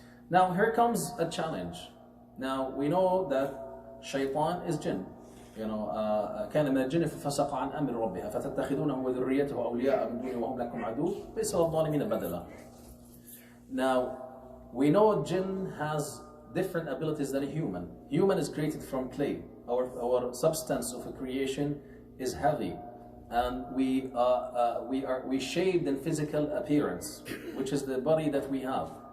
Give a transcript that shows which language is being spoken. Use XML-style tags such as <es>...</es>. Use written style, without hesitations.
<en>Now here comes a challenge. Now we know that Shaitan is jinn.</en> <ar>كان من الجن ففسق عن أمر ربه فتتخذونه وذريته أولياء من دونه وهم لكم عدو بئس للظالمين بدلا.</ar> <en>Now we know jinn has different abilities than a human. Human is created from clay. Our substance of a creation is heavy, and we shaped in physical appearance, which is the body that we have.</en>